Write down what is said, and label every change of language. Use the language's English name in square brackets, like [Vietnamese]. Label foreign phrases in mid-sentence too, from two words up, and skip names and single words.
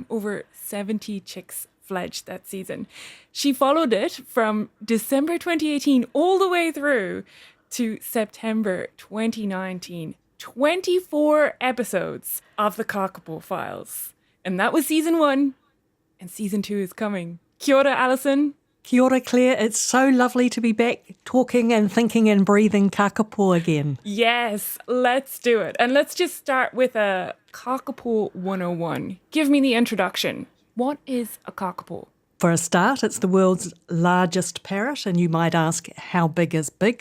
[English] Over 70 chicks fledged that season. She followed it from December 2018 all the way through to September 2019. 24 episodes of the Kākāpō Files. And that was season 1, and season 2 is coming. [Māori] Kia ora, Alison. Kia ora, Claire. [English] It's so lovely to be back talking and thinking and breathing kakapo again. Yes, let's do it. And let's just start with a Kākāpō 101. Give me the introduction. What is a kakapo? For a start, it's the world's largest parrot, and you might ask, how big is big?